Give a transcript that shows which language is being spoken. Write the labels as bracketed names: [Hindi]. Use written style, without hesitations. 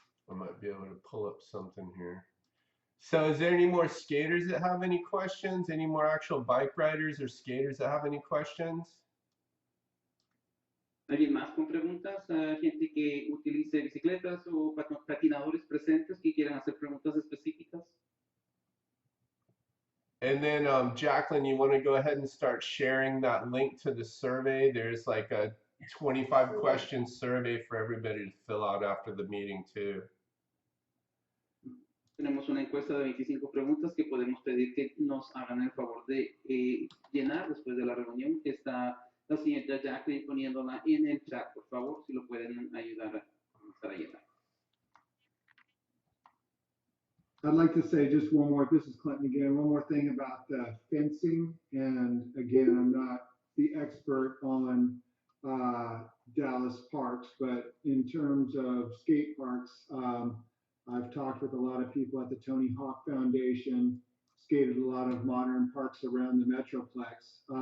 [English] I might be able to pull up something here. So is there any more skaters that have any questions? Any more actual bike riders or skaters that have any questions? [Spanish] ¿Alguien más con preguntas? Gente que utilice bicicletas o patinadores presentes que quieran hacer preguntas específicas. [English] And then Jacqueline, you want to go ahead and start sharing that link to the survey? There's like a 25 question survey for everybody to fill out after the meeting too. [Spanish] Tenemos una encuesta de 25 preguntas que podemos pedir que nos hagan el favor de llenar después de la reunión. Está la señorita Jacqueline poniéndola en el chat, por favor, si lo pueden ayudar a comenzar a llenar. [English] I'd like to say just one more, this is Clinton again, one more thing about the fencing. And again, I'm not the expert on Dallas parks, but in terms of skate parks, I've talked with a lot of people at the Tony Hawk Foundation, skated a lot of modern parks around the Metroplex.